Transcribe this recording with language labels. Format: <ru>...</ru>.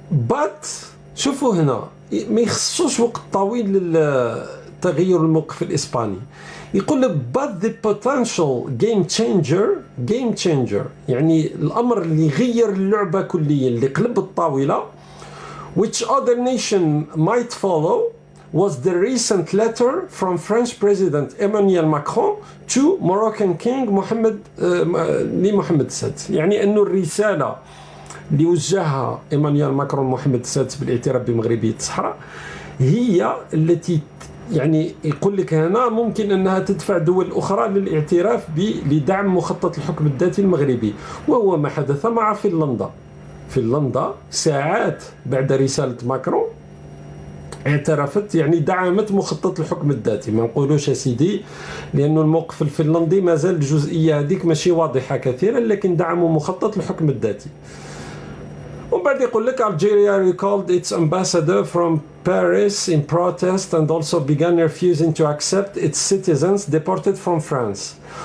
<ar>but شوفوا هنا ما يخصوش وقت طويل للتغير الموقف الإسباني. يقول لك</ar> <en>but the potential game changer</en> <ar>يعني الأمر اللي غير اللعبة كليا، اللي قلب الطاولة</ar> <en>which other nation might follow was the recent letter from French President Emmanuel Macron to Moroccan King محمد السادس.</en> <ar>يعني أنه الرسالة اللي وجهها إيمانويل ماكرون محمد السادس بالاعتراف بمغربية الصحراء هي التي يعني يقول لك هنا ممكن أنها تدفع دول أخرى للاعتراف لدعم مخطط الحكم الذاتي المغربي، وهو ما حدث مع فنلندا ساعات بعد رسالة ماكرون اعترفت، يعني دعمت مخطط الحكم الذاتي. ما نقولوش يا سيدي لأنه الموقف الفنلندي ما زال الجزئية هذيك ماشي واضحة كثيرا، لكن دعموا مخطط الحكم الذاتي. ومن بعد يقول لك</ar> <en>Algeria recalled its ambassador from Paris in protest and also began refusing to accept its citizens deported from France.</en>